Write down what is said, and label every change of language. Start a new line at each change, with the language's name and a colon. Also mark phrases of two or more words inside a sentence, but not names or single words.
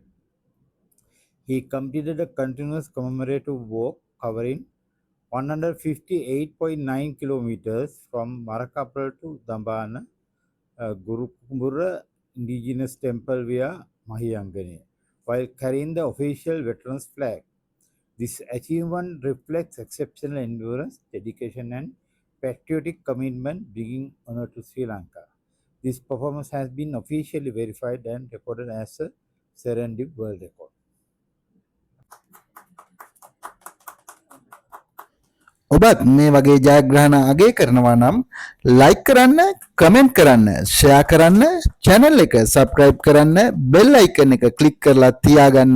English: He completed a continuous commemorative walk covering 158.9 kilometers from Marakapal to Dambana Gurukumbura Indigenous Temple via Mahiyangane, while carrying the official veterans flag. This achievement reflects exceptional endurance, dedication, and patriotic commitment, bringing honor to Sri Lanka. This performance has been officially verified and recorded as a Serendip World Record.
Sinhala: ඔබත් මේ වගේ ජයග්‍රහණ අගය කරනවා නම් ලයික් කරන්න, කමෙන්ට් කරන්න, ෂෙයා කරන්න, channel එක subscribe කරන්න,
English: bell icon
Sinhala: එක click කරලා තියාගන්න.